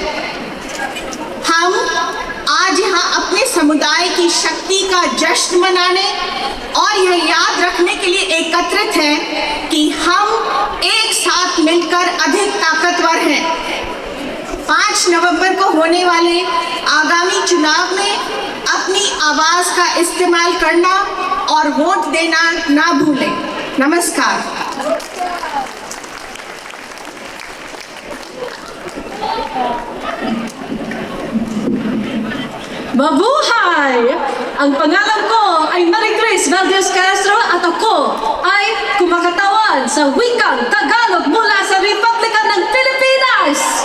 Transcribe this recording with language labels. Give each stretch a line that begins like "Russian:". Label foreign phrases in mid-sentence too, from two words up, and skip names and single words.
Hindi: हम आज यहाँ अपने समुदाय की शक्ति का जश्न मनाने और यह याद रखने के लिए एकत्रित हैं कि हम एक साथ मिलकर अधिक ताकतवर हैं। 5 नवंबर को होने वाले आगामी चुनाव में अपनी आवाज़ का इस्तेमाल करना और वोट देना ना भूलें। नमस्कार।
Filipino: Mabuhay! Ang pangalan ko ay Maricris Valdez Castro at ako ay kumakatawan sa wikang Tagalog mula sa Republika ng Pilipinas.